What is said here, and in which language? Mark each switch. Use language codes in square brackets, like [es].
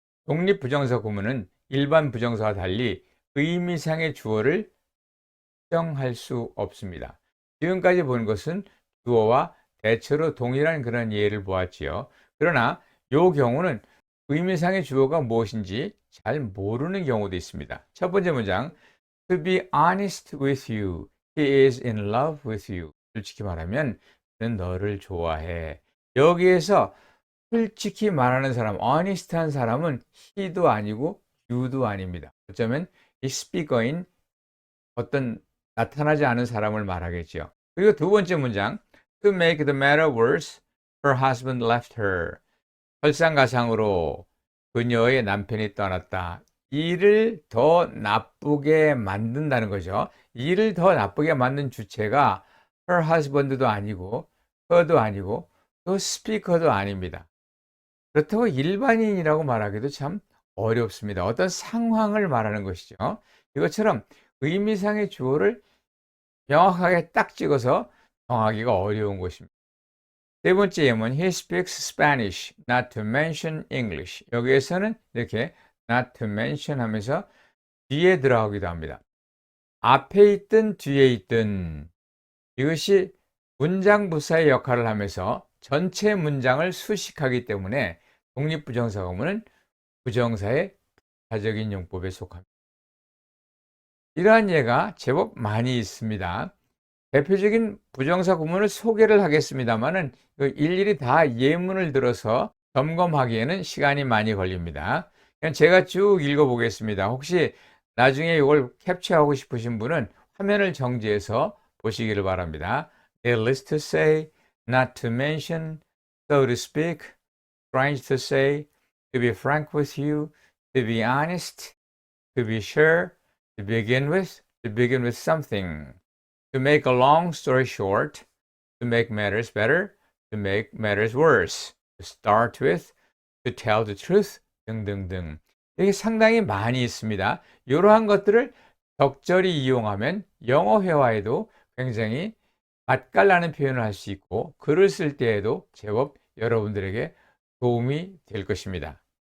[ko] 독립부정사 구문은 일반 부정사와 달리 의미상의 주어를 특정할 수 없습니다. 지금까지 본 것은 주어와 대체로 동일한 그런 예를 보았지요. 그러나 이 경우는 의미상의 주어가 무엇인지 잘 모르는 경우도 있습니다. 첫 번째 문장 [en] To be honest with you, he is in love with you. [ko] 솔직히 말하면 그는 너를 좋아해. 여기에서 솔직히 말하는 사람, honest한 사람은 he도 아니고 you도 아닙니다. 어쩌면 이 스피커인 어떤 나타나지 않은 사람을 말하겠죠. 그리고 두 번째 문장 [en] To make the matter worse, her husband left her. [ko] 설상가상으로 그녀의 남편이 떠났다. 일을 더 나쁘게 만든다는 거죠. 일을 더 나쁘게 만든 주체가 her husband도 아니고 her도 아니고 또 스피커도 아닙니다. 그렇다고 일반인이라고 말하기도 참 어렵습니다. 어떤 상황을 말하는 것이죠. 이것처럼 의미상의 주어를 명확하게 딱 찍어서 정하기가 어려운 것입니다. 세 번째 예문 [en] He speaks Spanish, not to mention English. [ko] 여기에서는 이렇게 [en] not to mention [ko] 하면서 뒤에 들어가기도 합니다. 앞에 있든 뒤에 있든 이것이 문장 부사의 역할을 하면서 전체 문장을 수식하기 때문에 독립부정사 구문은 부정사의 부사적인 용법에 속합니다. 이러한 예가 제법 많이 있습니다. 대표적인 부정사 구문을 소개를 하겠습니다만은 일일이 다 예문을 들어서 점검하기에는 시간이 많이 걸립니다. 그냥 제가 쭉 읽어보겠습니다. 혹시 나중에 이걸 캡처하고 싶으신 분은 화면을 정지해서 보시기를 바랍니다. [en] Needless to say, not to mention, so to speak, strange to say, to be frank with you, to be honest, to be sure, to begin with something. To make a long story short, to make matters better, to make matters worse. To start with, to tell the truth, [ko] 등등등. 이게 상당히 많이 있습니다. 이러한 것들을 적절히 이용하면 영어 회화에도 굉장히 맛깔나는 표현을 할 수 있고 글을 쓸 때에도 제법 여러분들에게 도움이 될 것입니다.